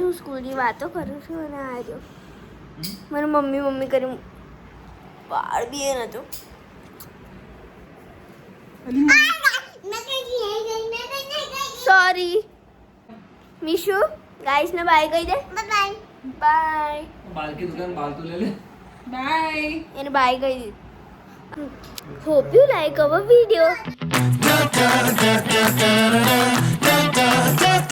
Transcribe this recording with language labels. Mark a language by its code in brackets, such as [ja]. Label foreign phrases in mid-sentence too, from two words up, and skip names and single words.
[gu] હું સ્કૂલની વાતો કરું છું અને આ જો મને મમ્મી કરી વાળ બી એ નહોતું. સોરી મિશુ. ગાઈસ ને બાય કહી દે. [en] bye bye. [hi] बाल की दुकान बाल तो ले ले. [gu] બાય. એને બાય કહી દીધું. [en] Hope you like our video.